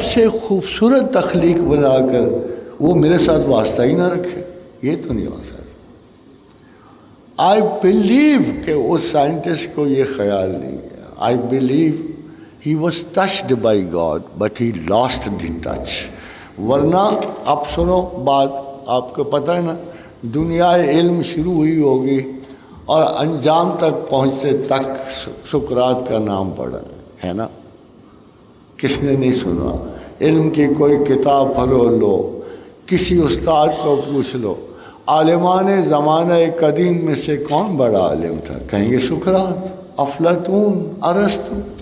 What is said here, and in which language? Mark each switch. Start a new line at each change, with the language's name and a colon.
Urdu: خوبصورت تخلیق بنا کر وہ میرے ساتھ واسطہ ہی نہ رکھے، یہ تو نہیں ہو سکتا۔
English: I believe
Urdu: کہ اس سائنٹسٹ کو یہ خیال نہیں کیا، I believe
English: He was touched by God, but he lost the touch.
Urdu: ورنہ آپ سنو بات، آپ کو پتہ ہے نا، دنیا علم شروع ہوئی ہوگی اور انجام تک پہنچتے تک سقراط کا نام پڑا ہے نا. کس نے نہیں سنا؟ علم کی کوئی کتاب پڑھو لو، کسی استاد کو پوچھ لو، عالمان زمانہ قدیم میں سے کون بڑا عالم تھا؟ کہیں گے سقراط، افلاطون، ارسطو.